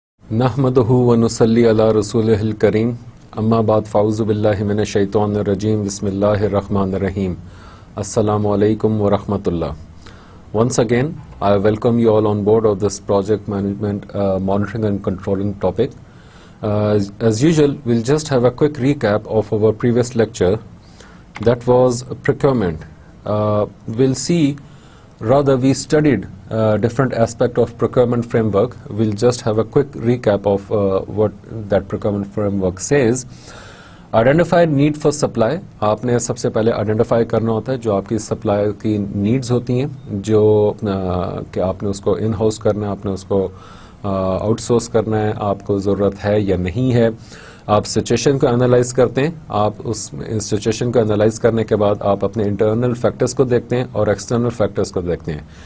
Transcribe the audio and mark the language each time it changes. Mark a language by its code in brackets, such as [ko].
[ar] نحمدہ ونصلی علی رسولہ الکریم اما بعد فاعوذ باللہ من الشیطان الرجیم بسم اللہ الرحمن الرحیم السلام علیکم ورحمۃ اللہ. [en] Once again, I welcome you all on board of this project management monitoring and controlling topic. As usual, we'll just have a quick recap of our previous lecture. That was procurement. We'll see, rather we studied different aspect of procurement framework. We'll just have a quick recap of what that procurement framework says. Identify need for supply. [ur] آپ نے سب سے پہلے identify کرنا ہوتا ہے جو آپ کی سپلائی کی نیڈز ہوتی ہیں، جو کہ آپ نے اس کو ان ہاؤس کرنا ہے، آپ نے اس کو آؤٹ سورس کرنا ہے، آپ کو ضرورت ہے یا نہیں ہے. آپ سچویشن کو انالائز کرتے ہیں. آپ اس سچویشن کو انالائز کرنے کے بعد آپ اپنے انٹرنل فیکٹرز کو دیکھتے ہیں اور ایکسٹرنل فیکٹرز کو دیکھتے ہیں.